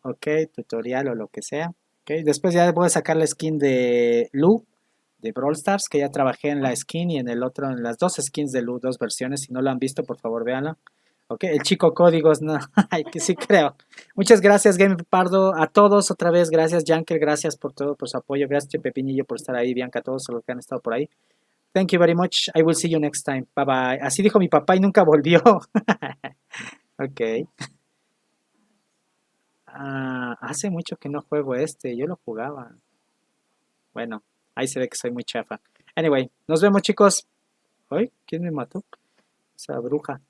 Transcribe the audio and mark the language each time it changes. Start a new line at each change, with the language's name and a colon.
Spanish: Ok, tutorial o lo que sea. Ok, después ya voy a sacar la skin de Lu de Brawl Stars, que ya trabajé en la skin y en el otro, en las 2 skins de Lu, 2 versiones. Si no lo han visto, por favor, véanla. Ok, el chico códigos, no, ay, que sí creo. Muchas gracias, Game Pardo, a todos otra vez, gracias, Jankel, gracias por todo, por su apoyo, gracias, Pepinillo, por estar ahí, Bianca, a todos los que han estado por ahí.
English: Thank you very much, I will see you next time, bye bye.
Spanish: Así dijo mi papá y nunca volvió. Ok. Ah, hace mucho que no juego este, yo lo jugaba. Bueno, ahí se ve que soy muy chafa. Anyway, nos vemos, chicos. ¿Ay? ¿Quién me mató? Esa bruja.